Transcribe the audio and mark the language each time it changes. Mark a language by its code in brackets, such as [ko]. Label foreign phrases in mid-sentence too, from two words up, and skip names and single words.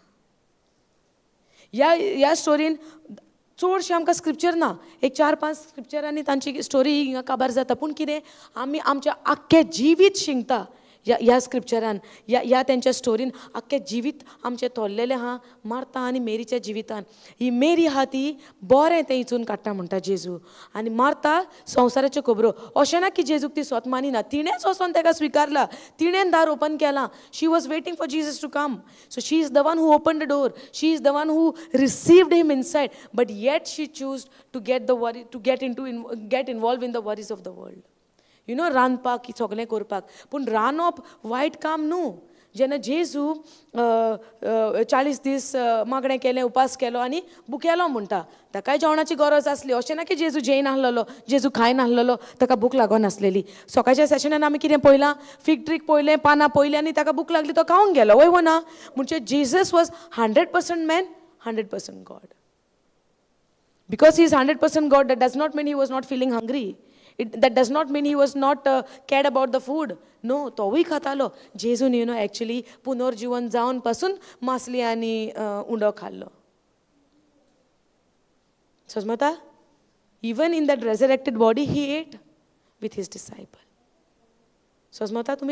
[kok] ह्या स्टोरीन चडशें आमकां स्क्रिप्चर ना, एक 4-5 स्क्रिप्चरांनी तांची स्टोरी हिंगा काबार जाता, पूण कितें आमी आमचें आख्खें जिवीत शिंगता ह्या स्क्रिप्चरान, ह्या तेंच्या स्टोरीन आख्खें जिवीत आमचें थोल्लेलें आहा मार्था आनी मेरीच्या जिवितान. ही मेरी आहा ती बरें तें हिचून काडटा म्हणटा जेजू, आनी मार्था संवसाराच्यो खबरो. अशें ना की जेजूक ती स्वत मानिना, तिणेंच वचोन ताका स्विकारला, तिणें दार ओपन केलां. [en] She was waiting for Jesus to come. So she is the one who open the door, she is the one who received him inside, but yet she choose to get involve in the worries of the world. [kok] रांदपाक सगळें करपाक, पूण रांदप वायट काम न्हू. जेन्ना जेजू 40 दीस मागणें केलें, उपास केलो आनी भुकेलो म्हणटा, ताकाय जेवणाची गरज आसली. अशें ना की जेजू जेयनासलेलो, जेजू खायनासलेलो, ताका भूक लागनासलेली. सकाळच्या सेशनान आमी कितें पळयलां? फिग ट्रीक पळयलें, पानां पळयलीं आनी ताका भूक लागली, तो खावंक गेलो. वय ना. म्हणजे [en] Jesus was 100% man, 100% God. because he is 100% God, that does not mean he was not feeling hungry. That does not mean he was not cared about the food. No, [kok] तोवूय खातालो. जेजून एक्चुअली पुनर्जीवन जावन पासून मासली आनी उंडो खाल्लो. समजता. [en] even in that resurrected body he ate with his disciple. [kok] समजता तुमी.